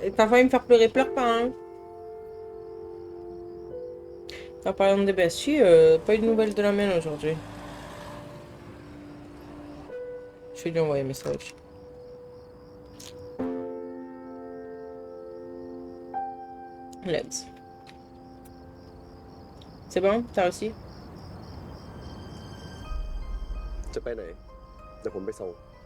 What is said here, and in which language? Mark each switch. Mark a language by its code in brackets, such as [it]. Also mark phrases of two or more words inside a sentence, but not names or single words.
[fr] T'as failli me faire pleurer, pleure pas, hein. T'as parlé des besties, pas eu de nouvelles de la mienne aujourd'hui. Je vais lui envoyer un message. [en] Let's. [fr] C'est bon? T'as réussi? [th] จะไปไหน เดี๋ยวผมไปส่ง